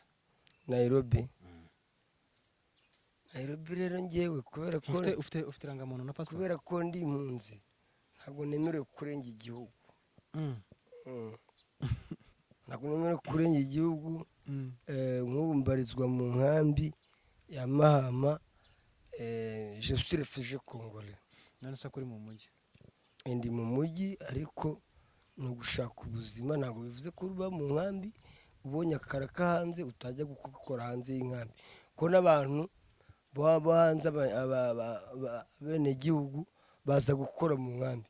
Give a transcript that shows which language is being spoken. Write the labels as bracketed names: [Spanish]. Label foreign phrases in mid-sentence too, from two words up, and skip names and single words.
[Kinyarwanda] Nairobi rero ngewe kubera ko ufite rangamuntu na passport, kubera ko ndi impunzi ntabwo nemerewe kurenga igihugu. Ntabwo nemerewe kurenga igihugu. Nk'ubu mbarizwa mu nkambi ya Mahama, [French] je suis réfugié congolais. [Kinyarwanda] None se kuri mu mujyi? Ndi mu mujyi, ariko ni ugushaka ubuzima. Ntabwo bivuze ko uba mu nkambi ubonye akaraka hanze utajya gukora hanze y'inkambi, ko n'abantu baba hanze abenegihugu baza gukora mu nkambi.